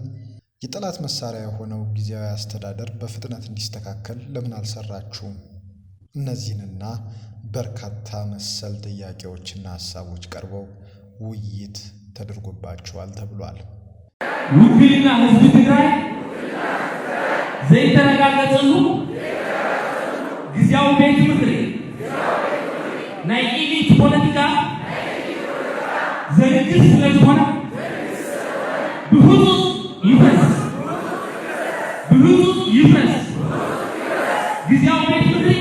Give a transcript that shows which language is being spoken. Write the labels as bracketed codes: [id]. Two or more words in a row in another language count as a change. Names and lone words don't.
[am] የጠላት መሳሪያ የሆነው ጊዜያዊ አስተዳደር በፍጥነት እንዲስተካከል ለምን አልሰራችሁም? እነዚህንና በርካታ መሰል ጥያቄዎችና ሀሳቦች ቀርበው ውይይት ተደርጎባቸዋል ተብሏል። [ti] ውክልና ህዝብ ትግራይ ዘይተረጋገጸሉ ጊዜያዊ ቤት ምክሪ ናይ ኢሊት ፖለቲካ ዘንግስ ስለዝሆነ ብህፁፅ ይፍረስ ጊዜያዊ ቤት